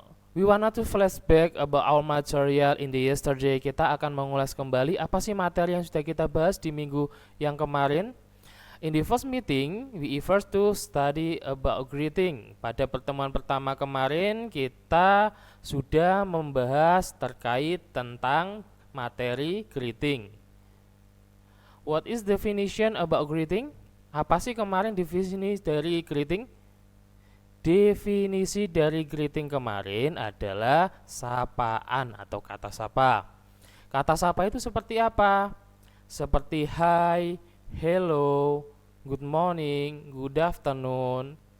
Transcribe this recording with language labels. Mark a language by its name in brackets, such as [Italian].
[English] We wanted to flashback about our material in the yesterday. [Indonesian] Kita akan mengulas kembali apa sih materi yang sudah kita bahas di minggu yang kemarin. [English] In the first meeting, we first to study about greeting. [Indonesian] Pada pertemuan pertama kemarin, kita sudah membahas terkait tentang materi greeting. [English] What is definition about greeting? [Indonesian] Apa sih kemarin definisi dari greeting? Definisi dari greeting kemarin adalah sapaan atau kata sapa. Kata sapa itu seperti apa? Seperti [English] hi, hello, good morning, good afternoon.